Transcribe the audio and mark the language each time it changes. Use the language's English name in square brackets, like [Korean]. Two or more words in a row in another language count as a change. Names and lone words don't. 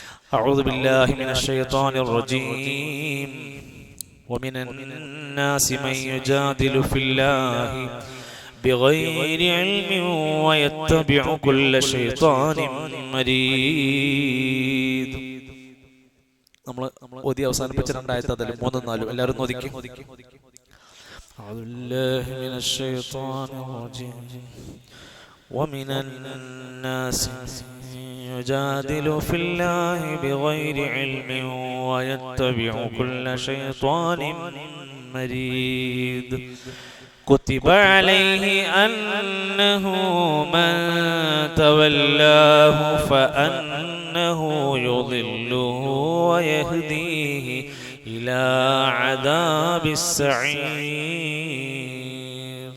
[Arabic] أعوذ بالله من الشيطان الرجيم ومن الناس من يجادل في الله بغير علم ويتبع كل شيطان مريد. [Malayalam] നമ്മൾ ഓതി അവസാനിപ്പിച്ച രണ്ടായത്ത് അതിൽ 3 4 എല്ലാവരും ഓദിക്കും. [Arabic] أعوذ بالله من الشيطان الرجيم ومن الناس يجادل في الله بغير علم ويتبع كل شيطان مريد كتب عليه أنه من تولاه فأنه يضله ويهديه إلى عذاب السعير.